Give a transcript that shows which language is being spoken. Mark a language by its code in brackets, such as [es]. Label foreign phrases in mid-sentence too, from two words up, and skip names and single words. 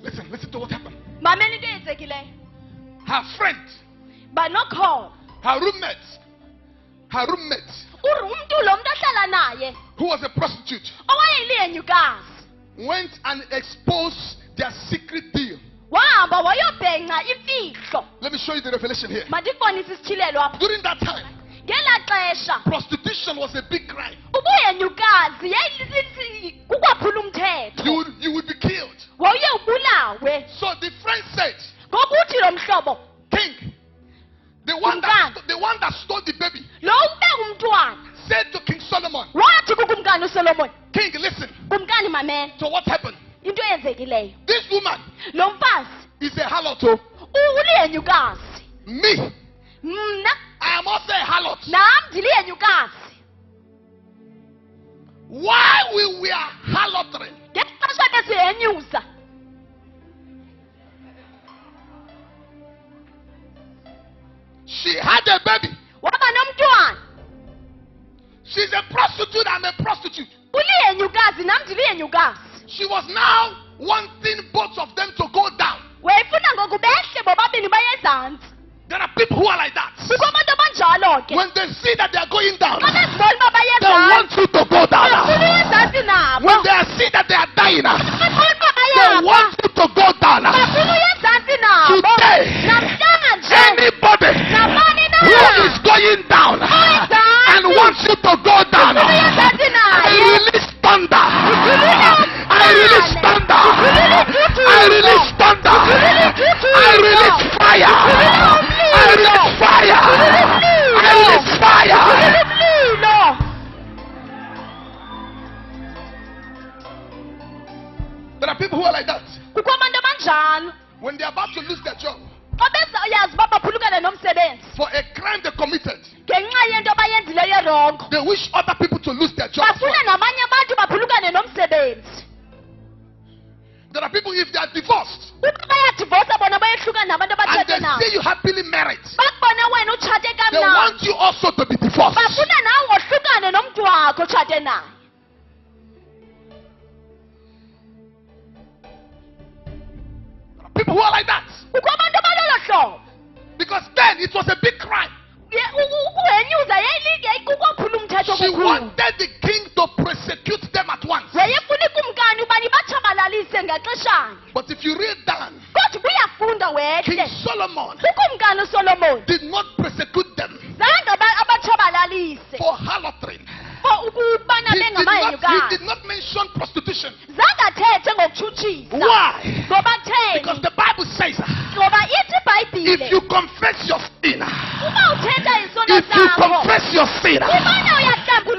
[en] Listen to what happened. [xh] mamela into eyenzekileyo. [en] Her friend, [xh] Banokhona [en] her roommate, [xh] umntu lo mntu ahlala naye [en] who was a prostitute, [xh] owayeliyenyukazi [en] went and exposed their secret deal. [xh] wahamba wayobhenca imfihlo. [en] Let me show you the revelation here. [xh] Mandikubonise isithilelo apha. [en] During that time, [xh] Ngelaa xesha [en] prostitution was a big crime. [xh] ubuyenyukazi kukwaphula umthetho. [en] You would be killed. [xh] Wawuye ubulawe. [en] So the friend said, [xh] Ngokuthi lo mhlobo [en] King, the one that stole the baby, [xh] lo ube umntwana [en] said to King Solomon, [xh] wathi kukumkani uSolomon, [en] King, listen. [xh] kumkani mamela [en] So what happened? [xh] into eyenzekileyo. [en] This woman [xh] Lo mfazi [en] is a harlot. [xh] uliyenyukazi. [en] Me, [xh] Mna [en] I am also a harlot. [xh] nam ndiliyenyukazi. [en] While we were harlotry, [xh] Ngexesha besiyenyuza [en] she had a baby. [xh] waba nomntwana. [en] She's a prostitute, I'm a prostitute. [xh] Uliyenyukazi nam ndiliyenyukazi. [en] She was now wanting both of them to go down. [xh] Wayefuna ngoku behle bobabini baye ezantsi. [en] There are people who are like that. [xh] Kukho abantu abanjalo ke. [en] When they see that they are going down, [xh] Xa bezibona uba baye [en] they [xh] ezantsi, [en] want you to go down. [xh] bafuna uya ezantsi nabo. [en] When they see that they are dying, [xh] Bafuna uba [en] they [xh] bayafa. [en] want you to go down. [xh] Bafuna uya ezantsi nabo. [en] Today, [xh] Namhlanje [en] anybody [xh] nabani na [en] who is going down and wants you to go down, [xh] bafuna uya ezantsi [en] I [xh] naye. [en] release thunder. I release thunder. I release thunder. I release fire. I release fire. I release fire. [xh] Umlilo. [en] There are people who are like that. [xh] Kukho abantu abanjalo. [en] When they are about to lose their job [xh] Xa bezayazi uba baphulukane nomsebenzi [en] for a crime they committed, [xh] ngenxa yento abayenzileyo erongo, [en] they wish other people to lose their jobs. [xh] bafuna nabanye abantu baphulukane nomsebenzi. [en] There are people, if they are divorced [xh] Uba bayadivosa bona bayehlukana nabantu [en] and [xh] abatshate [en] they [xh] nabo, [en] see you happily married, [xh] bakubona wena utshate [en] they want [xh] kamnandi, [en] you also to be divorced. [xh] bafuna nawe wohlukane nomntu wakho utshate naye. [en] There are people who are like that. [xh] Kukho abantu abalolo hlobo. [en] Because then it was a big crime. [xh] Ukuhenyuza kukwaphula umthetho [en] She [xh] kukhulu. [en] wanted the king to prosecute them at once. [xh] Yayefuna ikumkani uba nibatshabalalise ngaxeshanye. [en] But if you read down, [xh] Kodwa uyafunda [en] King [xh] wehle. Solomon Ukumkani uSolomon [en] did not prosecute them [xh] zange abatshabalalise [en] for harlotry. for ukubana He did [xh] bengabayenyukazi. [en] not mention prostitution. [xh] Zange athethe ngokutshutshisa. [en] Why? [xh] Ngoba [en] Because [xh] kutheni? [en] the Bible says, [xh] Ngoba ithi [en] if [xh] iBhayibhile, [en] you confess your sin, [xh] uba uthetha isono [en] if you [xh] sakho, [en] confess your sin, [xh] ubana uyahlambulula